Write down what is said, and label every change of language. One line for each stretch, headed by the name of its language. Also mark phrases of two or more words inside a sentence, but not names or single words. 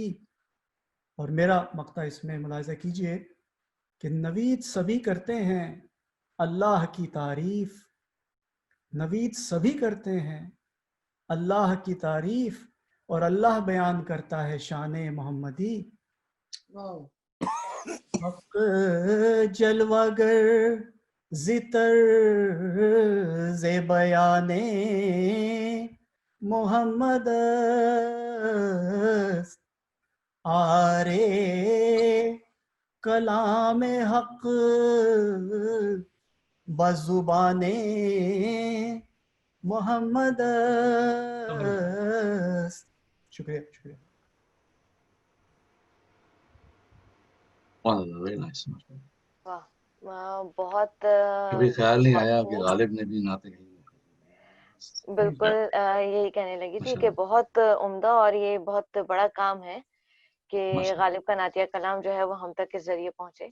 Urdu: اور میرا مقطع اس میں ملاحظہ کیجئے کہ نوید سبھی کرتے ہیں اللہ کی تعریف، نوید سبھی کرتے ہیں اللہ کی تعریف، اور اللہ بیان کرتا ہے شان محمدی.
Persian: حق جلوہ گر زتر ز بیانے محمد است، آرے کلام حق بزبان محمد است.
Urdu: شکریہ شکریہ. واہ بہت کبھی خیال نہیں آیا بہت کہ غالب نے بھی نعتیں گائی. بالکل یہی کہنے لگی تھی کہ بہت عمدہ، اور یہ بہت بڑا کام ہے کہ غالب کا نعتیہ کلام جو ہے وہ ہم تک کے ذریعے پہنچے.